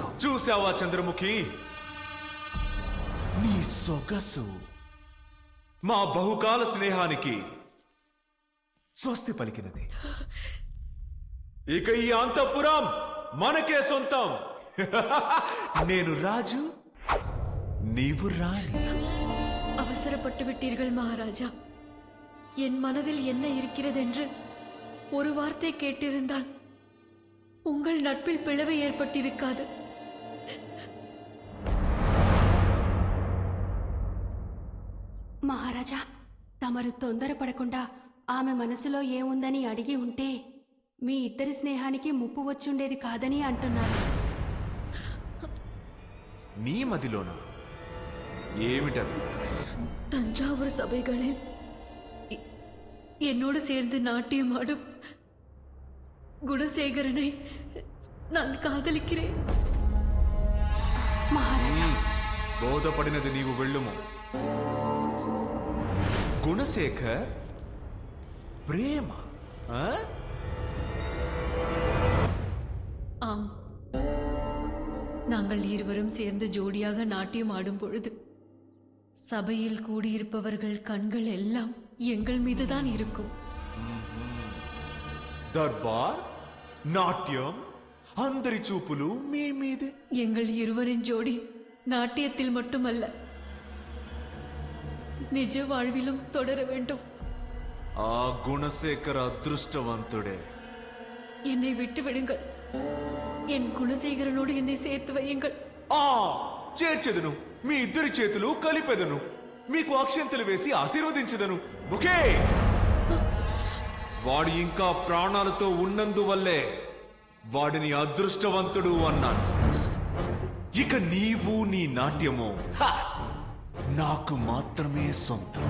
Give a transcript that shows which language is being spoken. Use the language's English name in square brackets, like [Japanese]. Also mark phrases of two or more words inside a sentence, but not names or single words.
[Telugu] చూసావా చంద్రముఖి, నీ సొగసు మా బహుకాల స్నేహానికి స్వస్తి పలికినది. ఇక ఈ అంతఃపురం మనకే సొంతం. నేను రాజు, నీవు రాణి. [Tamil] அவசரப்பட்டு விட்டீர்கள் மகாராஜா. என் மனதில் என்ன இருக்கிறது என்று ஒரு வார்த்தை கேட்டிருந்தால் உங்கள் நட்பில் பிளவு ஏற்பட்டிருக்காது. [Telugu] మహారాజా, తమరు తొందరపడకుండా ఆమె మనసులో ఏముందని అడిగి ఉంటే మీ ఇద్దరి స్నేహానికి ముప్పు వచ్చుండేది కాదని అంటున్నారు. నీ మదిలోనా? ఏమిటది? [Tamil] தஞ்சாவூர் சபைகளில் என்னோடு சேர்ந்து நாட்டியம் ஆடும் குணசேகரனை நான் காதலிக்கிறேன். [Telugu] మహారాజా, బోధపడినది నీవు వెళ్ళుము. [Tamil] குணசேகர் பிரேமா? ஆம், நாங்கள் இருவரும் சேர்ந்து ஜோடியாக நாட்டியம் ஆடும் பொழுது சபையில் கூடியிருப்பவர்கள் கண்கள் எல்லாம் எங்கள் மீதுதான் இருக்கும். [Telugu] దర్బార్, నాట్యం, అందరి చూపులు మీ మీదే. [Tamil] எங்கள் இருவரின் ஜோடி நாட்டியத்தில் மட்டுமல்ல, నిజ வாழ்விலும் தொடர வேண்டும். [Telugu] ఆ గుణశేఖర అదృష్టవంతుడే. [Tamil] என்னை விட்டு விடுங்கள். என் குணசேகரனோடு என்னை சேர்த்து வையுங்கள். [Telugu] ఆ చేర్చెదను. మీ ఇద్దరి చేతులు కలిపెదను. మీకు అక్షంతలు వేసి ఆశీర్వదించదను. ఓకే? వాడు ఇంకా ప్రాణాలతో ఉన్నందువల్లే వాడిని అదృష్టవంతుడు అన్నాను. ఇక నీవు నీ నాట్యము నాకు మాత్రమే సొంతం.